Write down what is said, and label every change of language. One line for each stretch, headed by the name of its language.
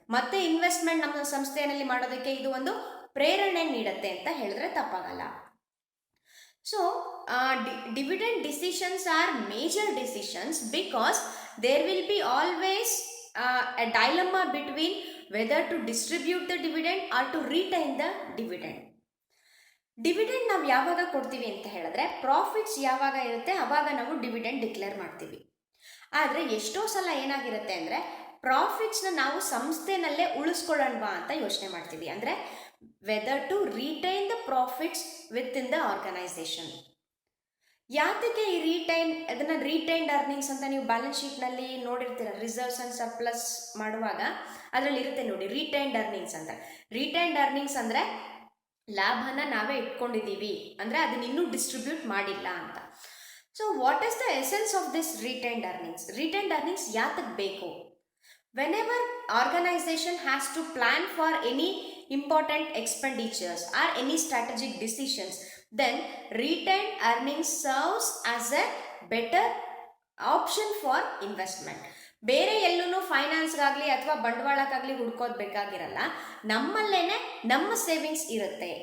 Kannada: ಮತ್ತೆ ಇನ್ವೆಸ್ಟ್ಮೆಂಟ್ ನಮ್ಮ ಸಂಸ್ಥೆಯಲ್ಲಿ ಮಾಡೋದಕ್ಕೆ ಇದು ಒಂದು ಪ್ರೇರಣೆ ನೀಡುತ್ತೆ ಅಂತ ಹೇಳಿದ್ರೆ ತಪ್ಪಾಗಲ್ಲ.
English: So, dividend decisions are major decisions because there will be always a dilemma between whether to distribute the dividend or to retain the dividend.
Kannada: Dividend ನಾವು ಯಾವಾಗ ಕೊಡ್ತೀವಿ ಅಂತ ಹೇಳಿದ್ರೆ, ಪ್ರಾಫಿಟ್ಸ್ ಯಾವಾಗ ಇರುತ್ತೆ ಆವಾಗ ನಾವು ಡಿವಿಡೆಂಡ್ ಡಿಕ್ಲೇರ್ ಮಾಡ್ತೀವಿ. ಆದರೆ ಎಷ್ಟೋ ಸಲ ಏನಾಗಿರುತ್ತೆ ಅಂದರೆ, ಪ್ರಾಫಿಟ್ಸ್ನ ನಾವು ಸಂಸ್ಥೆನಲ್ಲೇ ಉಳಿಸ್ಕೊಳ್ಳೋಣವಾ ಅಂತ ಯೋಚನೆ ಮಾಡ್ತೀವಿ. ಅಂದರೆ
English: Whether to retain the profits within the organisation.
Kannada: ಯಾತಕ್ಕೆ ಈ ಅದನ್ನು ರಿಟೈನ್ಡ್ ಅರ್ನಿಂಗ್ಸ್ ಅಂತ ನೀವು ಬ್ಯಾಲೆನ್ಸ್ ಶೀಟ್ನಲ್ಲಿ ನೋಡಿರ್ತೀರ, ರಿಸರ್ವ್ಸ್ ಆ್ಯಂಡ್ ಸರ್ಪ್ಲಸ್ ಮಾಡುವಾಗ ಅದರಲ್ಲಿ ಇರುತ್ತೆ ನೋಡಿ ರಿಟೈನ್ಡ್ ಅರ್ನಿಂಗ್ಸ್ ಅಂತ. ರಿಟೈನ್ಡ್ ಅರ್ನಿಂಗ್ಸ್ ಅಂದರೆ ಲಾಭನ ನಾವೇ ಇಟ್ಕೊಂಡಿದ್ದೀವಿ, ಅಂದರೆ ಅದನ್ನ ಇನ್ನೂ ಡಿಸ್ಟ್ರಿಬ್ಯೂಟ್ ಮಾಡಿಲ್ಲ ಅಂತ.
English: So what is the essence of this retained earnings?
Kannada: Retained earnings ಯಾತಕ್ಕೆ ಬೇಕು?
English: Whenever organisation has to plan for any important expenditures or any strategic decisions, then retained earnings serves as a better option for investment.
Kannada: ಬೇರೆ ಎಲ್ಲೂ ಫೈನಾನ್ಸ್ಗಾಗಲಿ ಅಥವಾ ಬಂಡವಾಳಕ್ಕಾಗಲಿ ಹುಡ್ಕೋದು ಬೇಕಾಗಿರಲ್ಲ, ನಮ್ಮಲ್ಲೇನೆ ನಮ್ಮ savings ಇರುತ್ತೆ.